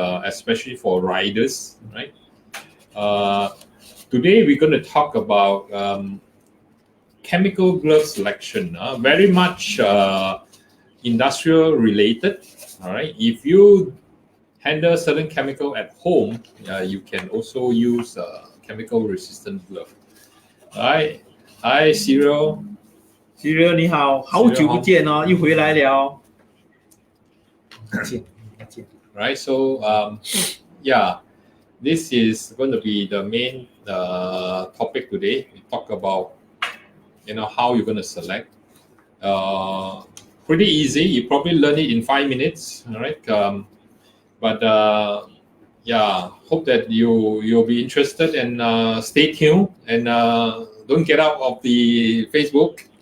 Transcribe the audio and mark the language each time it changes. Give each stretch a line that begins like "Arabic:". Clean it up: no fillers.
English: Especially for riders, right? Today we're going to talk about chemical glove selection. Very much industrial related. All right. If you handle certain chemical at home, you can also use chemical resistant glove. All right. Hi, Cyril.
Chinese: Cyril 你好，好久不见哦，又回来了。再见，再见。
English: Right, so yeah, this is going to be the main topic today. We talk about how you're going to select. Pretty easy. You probably learn it in 5 minutes. All right, but yeah, hope that you'll be interested and stay tuned and don't get out of the Facebook.